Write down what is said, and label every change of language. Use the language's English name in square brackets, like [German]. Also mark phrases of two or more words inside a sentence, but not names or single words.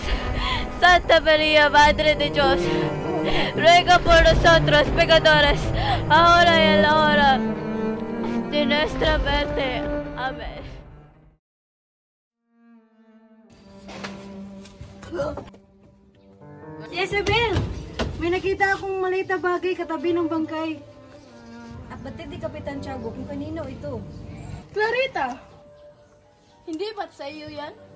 [Spanish] Santa María, Madre de Dios, ruega por nosotros pecadores, ahora y en la hora de nuestra muerte. Amén. [Filipino] Jezebel! May nakita akong maliit na bagay katabi ng bangkay. At batid ni Kapitan Tiago kung kanino ito. Clarita! Hindi ba't sa iyo yan?